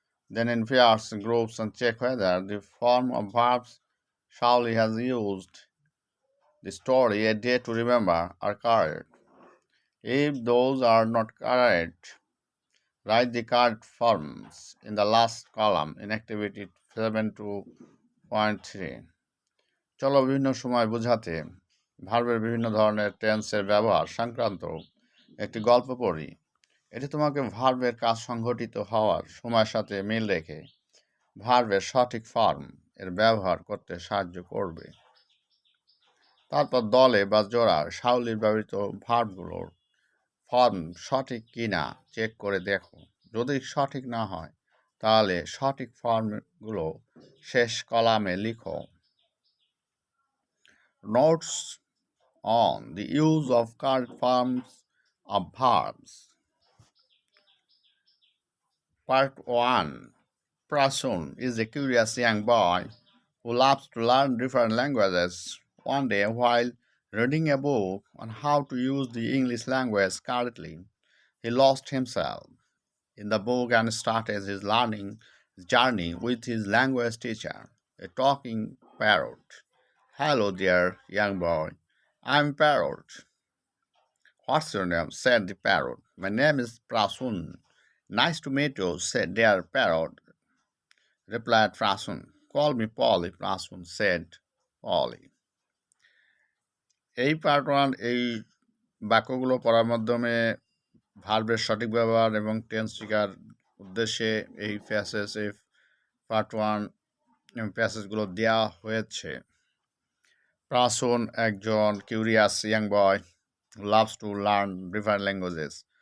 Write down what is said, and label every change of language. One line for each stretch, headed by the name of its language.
English: Then in pairs, groups, and check whether the form of verbs Shawly has used, the story, a day to remember, are correct. If those are not correct, write the correct forms in the last column in activity 7.2.3.
Bangla: চলো বিভিন্ন সময় বোঝাতে ভার্বের বিভিন্ন ধরনের টেন্সের ব্যবহার সংক্রান্ত একটি গল্প পড়ি। এটি তোমাকে ভার্বের কাজ সংঘটিত হওয়ার সময়ের সাথে মিল রেখে ভার্বের সঠিক ফর্ম এর ব্যবহার করতে সাহায্য করবে। তারপর দলে বা জোড়ার শাওলির ব্যবহৃত ভার্বগুলোর ফর্ম সঠিক কিনা চেক করে দেখো। যদি সঠিক না হয় তাহলে সঠিক ফর্মগুলো শেষ কলামে লিখো।
English: Notes on the use of correct forms of verbs. Part 1. Prasun is a curious young boy who loves to learn different languages. One day, while reading a book on how to use the English language correctly, he lost himself in the book and started his learning journey with his language teacher, a talking parrot. Hello there, young boy. I'm Parrot. What's your name? Said the parrot. My name is Prasun. Nice to meet you, said their parrot, replied Prasun. Call me Polly, Prasun said Polly.
Bangla: এই part one এই বাক্যগুলো পড়ার মাধ্যমে ভার্বের সঠিক ব্যবহার এবং tense শেখার উদ্দেশ্যে এই পার্ট ওয়ান প্যাসেজগুলো দেওয়া হয়েছে।
English: প্রাসুন একজন curious young boy loves to learn different languages.